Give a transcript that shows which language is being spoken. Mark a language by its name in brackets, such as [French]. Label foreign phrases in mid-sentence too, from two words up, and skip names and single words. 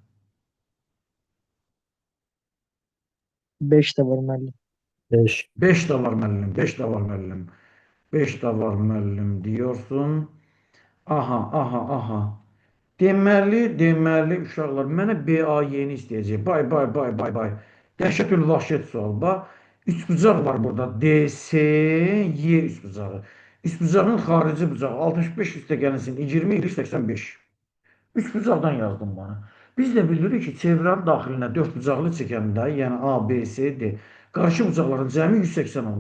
[Azerbaijani] 5 de var müəllim. 5. 5 də var müəllim, 5 də var müəllim. 5 də var müəllim diyorsun. Aha, aha, aha. Deməli uşaqlar mənə BAY-ni istəyəcək. Bay, bay, bay, bay, bay. Dəhşətül vəhşət sual. Bax, üçbucaq var burada. DSY üçbucağı. Üçbucağın xarici bucağı 65 üstəgəlsin 20 ilə 85. Üçbucaqdan yazdım bana. Biz də bilirik ki, çevrənin daxilinə dördbucaqlı çəkəndə, yəni A, B, C, D, qarşı bucaqların cəmi 180 olur.